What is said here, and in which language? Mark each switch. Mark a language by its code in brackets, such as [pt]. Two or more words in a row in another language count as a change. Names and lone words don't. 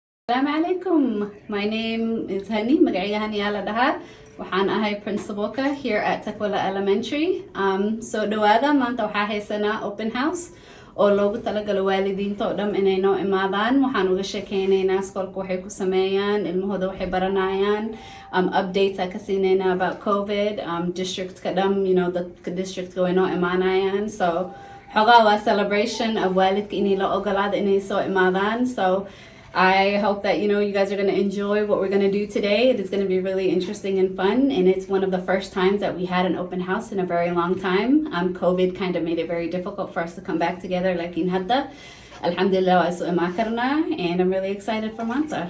[ar] Assalamu alaikum. [en] My name is Hani, [so] magac hadda. Waxaan ahay principalka [en] here at Tukwila Elementary. [so] So dhawaada maanta waxaa haysanaa [en] open house [so] oo loogu talagalo waalidiinta oo dhan inay noo imaadaan. Waxaan uga sheekeynaynaa iskoolka waxay ku sameeyaan, ilmahooda waxay baranayaan, updates ka siinayna about COVID, district ka dhan, dadka district way noo imaanayaan. So xogaa waa [en] celebration of [so] waalidka inay la ogolaado inay soo imaadaan. [en] So I hope that you guys are going to enjoy what we're going to do today. It is going to be really interesting and fun, and it's one of the first times that we had an open house in a very long time. COVID kind of made it very difficult for us to come back together like in hadda. Alhamdulillah, and I'm really excited for Manta.